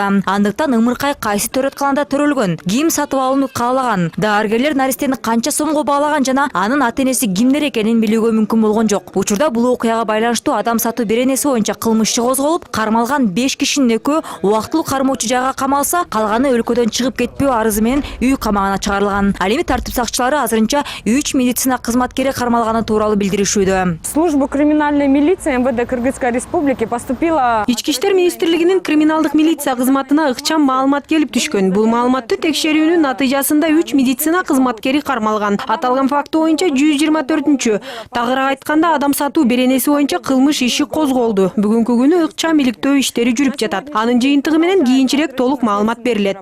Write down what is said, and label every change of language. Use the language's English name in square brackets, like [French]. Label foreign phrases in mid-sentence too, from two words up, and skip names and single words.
[Kyrgyz] Андыктан ымыркай кайсы төрөтканада төрөлгөн, ким сатып алууну каалаган, дарыгерлер наристени канча сомго баалаган жана анын ата-энеси кимдер экенин билүүгө мүмкүн болгон жок. Учурда бул окуяга байланыштуу адам сатуу беренеси боюнча кылмыш иши козголуп, кармалган 5 кишинин экөө убактылуу кармоочу жайга камалса, калганы өлкөдөн чыгып кетпөө арызы менен үй камагына чыгарылган. Ал эми тартип сакчылары азырынча 3 медицина кызматкери кармалганы тууралуу билдиришүүдө. [Russian] В службу криминальной милиции МВД Кыргызской республики поступила... [Kyrgyz] Ички иштер министрлигинин криминалдык милиция кызматына ыкчам маалымат келип түшкөн. Бул маалыматты текшерүүнүн натыйжасында 3 медицина кызматкери кармалган. Аталган факт боюнча 124-чү, тагыраак айтканда адам сатуу беренеси боюнча кылмыш иши козголду. Бүгүнкү күнү ыкчам иликтөө иштери жүрүп жатат. Анын жыйынтыгы менен кийинчерээк толук маалымат берилет.